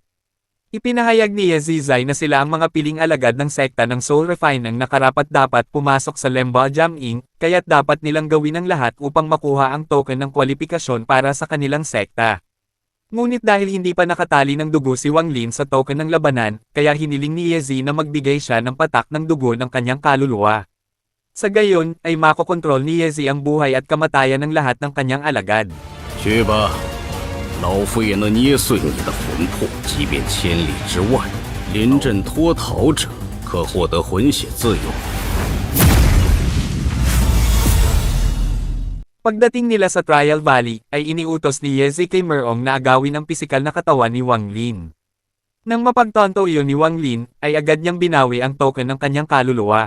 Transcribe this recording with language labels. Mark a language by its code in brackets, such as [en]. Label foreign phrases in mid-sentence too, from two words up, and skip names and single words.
[tl] Ipinahayag ni Ye Zizai na sila ang mga piling alagad ng sekta ng Soul Refining na karapat-dapat pumasok sa Lemba Jam-ing, kaya't dapat nilang gawin ang lahat upang makuha ang token ng kwalifikasyon para sa kanilang sekta. Ngunit dahil hindi pa nakatali ng dugo si Wang Lin sa token ng labanan, kaya hiniling ni Ye Zi na magbigay siya ng patak ng dugo ng kanyang kaluluwa. Sa gayon, ay makokontrol ni Ye Zi ang buhay at kamatayan ng lahat ng kanyang alagad. [zh] 去吧，老夫也能捏碎你的魂魄，即便千里之外，临阵脱逃者可获得魂血自由。 [tl] Pagdating nila sa Trial Valley, ay iniutos ni Ye Zi kay Merong na agawin ang pisikal na katawan ni Wang Lin. Nang mapagtanto iyon ni Wang Lin, ay agad niyang binawi ang token ng kanyang kaluluwa.